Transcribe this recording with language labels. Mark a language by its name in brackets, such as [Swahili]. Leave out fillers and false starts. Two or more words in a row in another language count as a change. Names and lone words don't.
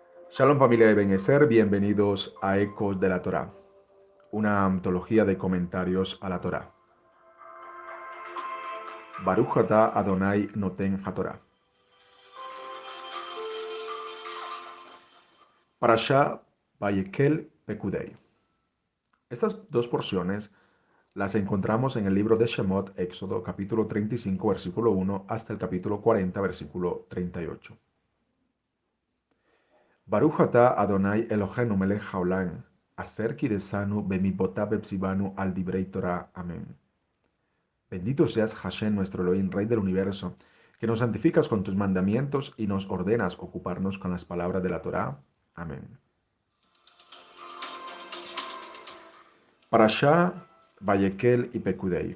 [Spanish] Shalom familia de Benecer, bienvenidos a Ecos de la Torá, una antología de comentarios a la Torá. [Hebrew] ברוך אתה ה' נותן התורה. [Spanish] Parashá Vayekel Pekudei. Estas dos porciones las encontramos en el libro de Shemot, Éxodo, capítulo 35, versículo 1, hasta el capítulo 40, versículo 38. [Hebrew] ברוך אתה ה' אלוהינו מלך העולם, אשר קדשנו במצוותיו וציוונו על דברי תורה. [Spanish] Amén. Bendito seas Hashem, nuestro Elohim, Rey del universo, que nos santificas con tus mandamientos y nos ordenas ocuparnos con las palabras de la Torá. Amén. Parashá Vayekel y Pekudei.